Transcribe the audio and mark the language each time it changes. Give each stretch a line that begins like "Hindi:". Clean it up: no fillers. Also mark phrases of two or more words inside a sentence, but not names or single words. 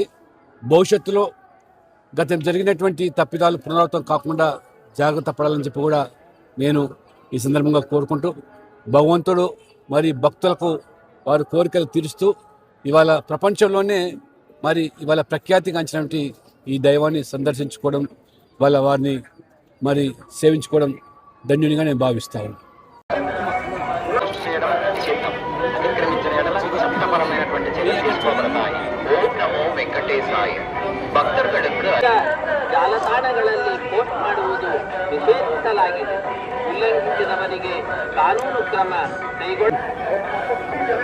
Telugu: భవిష్యత్తులో గతం జరిగినటువంటి తప్పిదాలు పునరావృతం కాకుండా జాగ్రత్త పడాలని చెప్పి కూడా నేను ఈ సందర్భంగా కోరుకుంటూ, భగవంతుడు మరి భక్తులకు వారి కోరికలు తీరుస్తూ ఇవాళ ప్రపంచంలోనే మరి ఇవాళ ప్రఖ్యాతిగాంచినటువంటి ఈ దైవాన్ని సందర్శించుకోవడం, వారిని మరి సేవించుకోవడం ధన్యునిగా నేను భావిస్తాను. చట్టపరమైనటువంటి చర్యలు తీసుకోబడతాయి.
Sanskrit: ఓం నమో వెంకటేశాయ. భక్తர்களுக்கு
Kannada: ಜಾಲತಾಣಗಳಲ್ಲಿ ಪೋಸ್ಟ್ ಮಾಡುವುದು ನಿಷೇಧಿಸಲಾಗಿದೆ. ಉಲ್ಲಂಘಿಸಿದವರಿಗೆ ಕಾನೂನು ಕ್ರಮ ಕೈಗೊಳ್ಳ